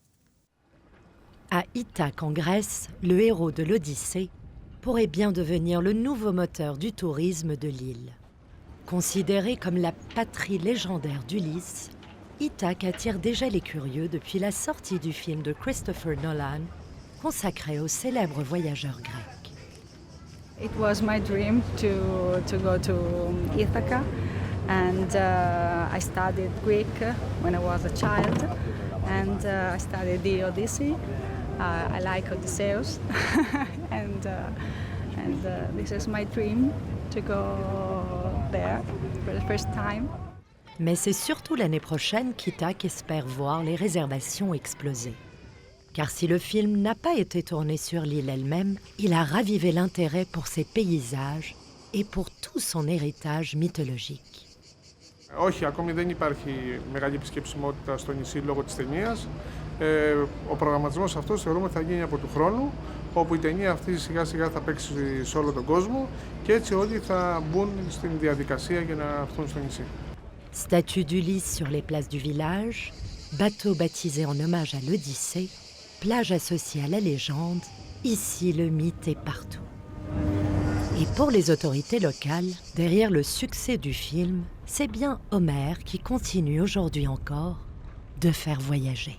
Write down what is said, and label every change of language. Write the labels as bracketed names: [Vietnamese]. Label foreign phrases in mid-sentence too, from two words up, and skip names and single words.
[French] À Ithaque, en Grèce, le héros de l'Odyssée pourrait bien devenir le nouveau moteur du tourisme de l'île. Considéré comme la patrie légendaire d'Ulysse, Ithaque attire déjà les curieux depuis la sortie du film de Christopher Nolan, consacré au célèbre voyageur grec. [English] It was my dream to go to Ithaca, and I studied Greek when I was a child, and I studied the Odyssey. I like Odysseus, and this is my dream to go there for the first time. [French] Mais c'est surtout l'année prochaine qu'Ithaque espère voir les réservations exploser. Car si le film n'a pas été tourné sur l'île elle-même, il a ravivé l'intérêt pour ses paysages et pour tout son héritage mythologique. [Greek] Όχι, ακόμη δεν υπάρχει μεγάλη επισκεψιμότητα στο νησί λόγω της ταινίας. Ο προγραμματισμός αυτός θεωρούμε ότι θα γίνει από του χρόνου, όπου η ταινία αυτή σιγά σιγά θα παίξει σε όλο τον κόσμο και έτσι όλοι θα μπουν στην διαδικασία για να έρθουν στο νησί. [French] Statue d'Ulysse sur les places du village, bateau baptisé en hommage à l'Odyssée, plage associée à la légende, ici le mythe est partout. Et pour les autorités locales, derrière le succès du film, c'est bien Homère qui continue aujourd'hui encore de faire voyager.